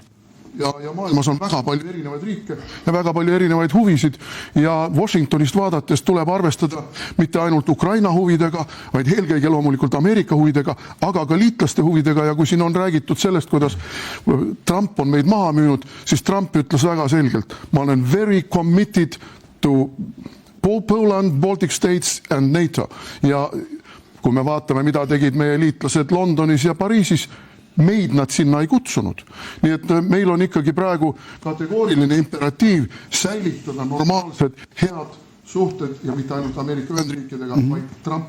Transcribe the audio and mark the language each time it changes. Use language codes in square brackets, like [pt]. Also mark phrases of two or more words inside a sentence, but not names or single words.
[et] Ja maailmas on väga palju erinevaid riike ja väga palju erinevaid huvisid ja Washingtonist vaadates tuleb arvestada mitte ainult Ukraina huvidega, vaid eelkõige loomulikult Ameerika huvidega, aga ka liitlaste huvidega ja kui siin on räägitud sellest, kuidas Trump on meid maha müünud, siis Trump ütles väga selgelt, ma olen [en] very committed to Poland, Baltic States and NATO [et] ja kui me vaatame, mida tegid meie liitlased Londonis ja Pariisis, meid nad sinna ei kutsunud. Nii et meil on ikkagi praegu kategooriline imperatiiv säilitada normaalsed, head suhted ja mitte ainult Ameerika Ühendriikidega, vaid Trumpi